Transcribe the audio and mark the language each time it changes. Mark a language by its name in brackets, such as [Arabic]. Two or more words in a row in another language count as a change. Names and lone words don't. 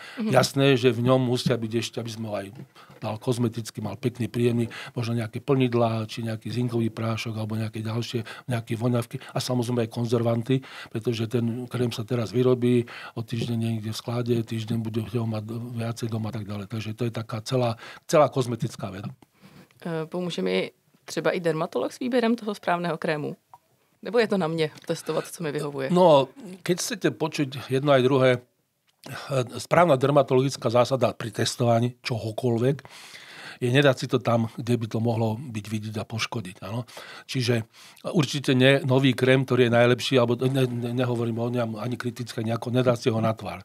[Slovak] Jasné, že v ňom musia byť ešte, aby sme ho aj dal kozmeticky, mal pekný, príjemný, možno nejaké plnidlá, či nejaký zinkový prášok, alebo nejaké ďalšie, nejaké voňavky a samozrejme aj konzervanty, pretože ten krém sa teraz vyrobí, o týždeň niekde v sklade, týždeň bude ho mať viacej doma a tak ďalej. Takže to je taká celá kozmetická veda. [Czech] Pomůže mi třeba i dermatolog s výběrem toho správného krému? Nebo je to na mne testovať, co mi vyhovuje? [Slovak] No, keď chcete počuť jedno aj druhé, správna dermatologická zásada pri testovaní čohokoľvek je nedať si to tam, kde by to mohlo byť vidieť a poškodiť. Áno? Čiže určite nie nový krém, ktorý je najlepší, alebo nehovorím o ňom ani kriticky, nejako nedá si ho na tvár.